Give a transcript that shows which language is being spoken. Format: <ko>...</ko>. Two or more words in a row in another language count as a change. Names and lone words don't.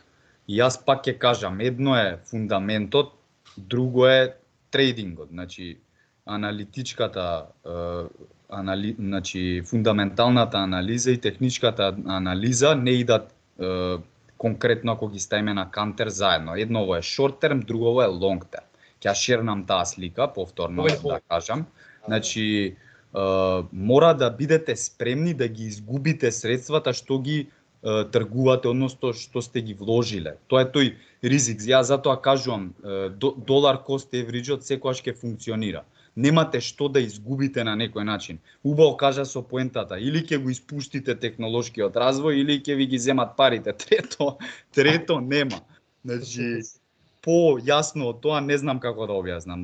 <mk>И јас пак ќе кажам, едно е фундаментот, друго е трейдингот. Значи аналитичката, значи фундаменталната анализа и техничката анализа не идат конкретно ако ги ставиме на кантер заедно. Едново е</mk> <en>short term,</en> <mk>другово е</mk> <en>long term.</en> <mk>Ќе шернам таа слика повторно да кажам. Значи мора да бидете спремни да ги изгубите средствата што ги тргувате, односно што сте ги вложиле. Тоа е тој ризик. Јас затоа кажувам, долар</mk> <en>cost average-</en> <mk>от секогаш ќе функционира. Немате што да изгубите на некој начин. Убаво кажа со поентата, или ќе го испуштите технолошкиот развој, или ќе ви ги земат парите. Трето нема. Значи, по-јасно од тоа не знам како да објаснам.</mk>